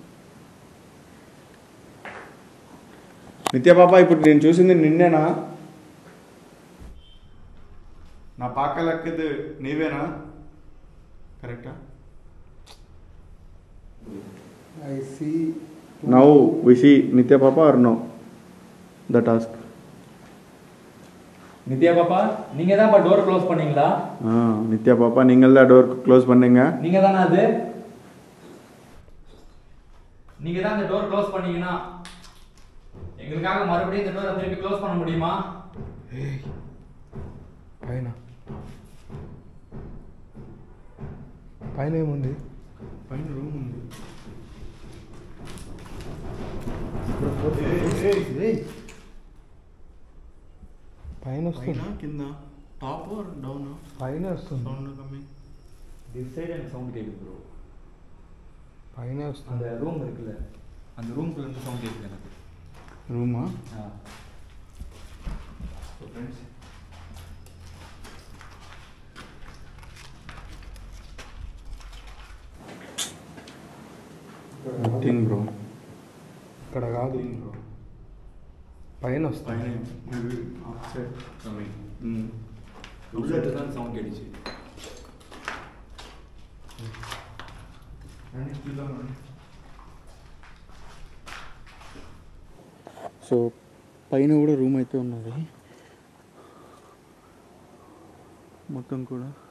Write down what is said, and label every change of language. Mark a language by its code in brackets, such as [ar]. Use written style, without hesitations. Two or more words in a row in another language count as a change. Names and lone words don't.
[te] నిత్య పాప ఇప్పుడు నేను చూసింది నిన్నేనా? నా పాకలక్కది నీవేనా? కరెక్టా? [en] I see. Now we see Nitya Papa or no? The task. [ta] நித்யா பாப்பா நீங்க தான் [en] door close [ta] பண்ணீங்களா? நித்யா பாப்பா நீங்கள் தான் [en] door close [ta] பண்ணீங்க. நீங்க தானே அது? நீங்க தான் அந்த [en] door close [ta] பண்ணீங்கன்னா எங்களுக்காக மறுபடியும் இந்த டோரை திருப்பி க்ளோஸ் பண்ண முடியுமா? [te] పైన పైన ఏముంది? పైన రూమ్ ఉంది. పైన వస్తుంది, కింద [en] top down [te] పైన వస్తుంది, [en] sound coming this side [ta] எனக்கு சவுண்ட் கேக்குது ப்ரோ. [te] పైన వస్తుంది. [ta] அந்த ரூம் இருக்குல்ல, அந்த ரூம்க்குள்ள இருந்து சவுண்ட் கேக்குது எனக்கு. [te] రూమా? [en] so friends nothing bro. [te] ఇక్కడ కాదు, పైన వస్తుంది. [ta] தான் சவுண்ட் கேட்டுச்சு. [te] సో పైన కూడా రూమ్ అయితే ఉన్నది మొత్తం కూడా.